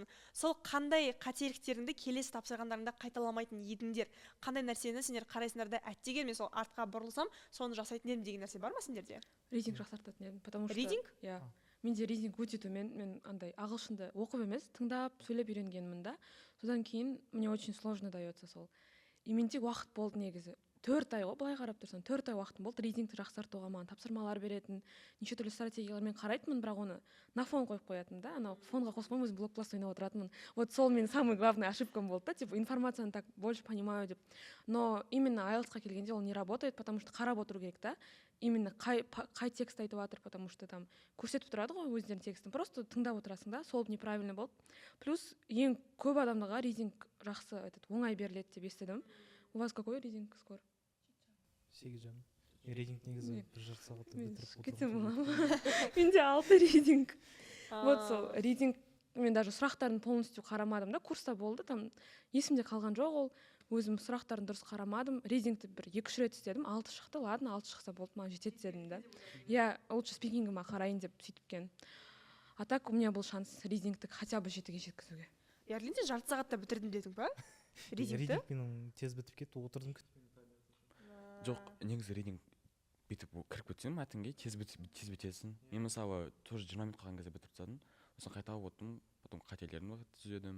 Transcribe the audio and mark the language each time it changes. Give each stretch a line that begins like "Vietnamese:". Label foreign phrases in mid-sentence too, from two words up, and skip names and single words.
Kazakh: Сол қандай қателіктеріңді келесі тапсырғандарыңда қайталамайтын едіңдер? Қандай нәрсені сендер қарайсыңдар да әттеген мен сол артқа бұрылсам, соны жасайтын едім деген нәрсе бар ма сендерде? Ридинг жақсартатын едім,
Russian: потому что
Kazakh: ридинг? Иә. Менде ридинг өте төмен. Мен андай ағылшынды оқып емес, тыңдап, сөйлеп үйренгенмін да. Содан кейін
Russian: мне очень сложно дается сол.
Kazakh: И менде уақыт болды негізі. 4 ай ғой, былай қарап тұрсаң, 4 ай уақытым болды ридингті жақсартуға, маған тапсырмалар беретін, неше түрлі стратегиялармен қарайтынмын, бірақ оны
Russian: на фон
Kazakh: қойып қоятын да, анау фонға қосып өзім блокпласт ойнап отыратынмын.
Russian: Вот
Kazakh: сол менің
Russian: самый главный ошибкам
Kazakh: болды да,
Russian: типа информацияны так больше понимаю деп. Но именно
Kazakh: IELTS-қа келгенде ол
Russian: не работает, потому что
Kazakh: қарап отыру керек та. Именно қай текст айтып жатыр,
Russian: потому что там
Kazakh: көрсетіп тұрады ғой өздерінің текстін. Просто тыңдап отырасың да, сол неправильно болды. Плюс ең көп адамдарға ридинг жақсы оңай беріледі деп естідім.
Russian: У вас какой ридинг скор? 8,5.
Kazakh: Ридинг негізі 1,5 сағатта бітіріп отырмын. Менде 6 ридинг. Вот сол ридинг, мен даже сұрақтарын полностью қарамадым да, курста болды, там есімде қалған жоқ ол. Өзім сұрақтарын дұрыс қарамадым. Ридингті бір 2-3 рет істедім, 6 шықты, ладно, 6 шықса болды, маған жетеді дедім да.
Russian: Я лучше
Kazakh: спикингіме қарайын деп сөйтіпкен.
Russian: А так у меня был шанс ридингті хотя бы
Kazakh: 7-ге жеткізуге. Ярлинде жарты сағатта бітірдім дедің ба? Ридингті? Ридинг менің тез бітіп кетті, отырдым күттім. Жоқ, негізі ридинг бүйтіп кіріп кетсем мәтінге тез бітесің. Мен мысалы тоже 20 минут қалған кезде бітіріп тастадым. Сосын қайта отырдым, потом қателерімді түзедім.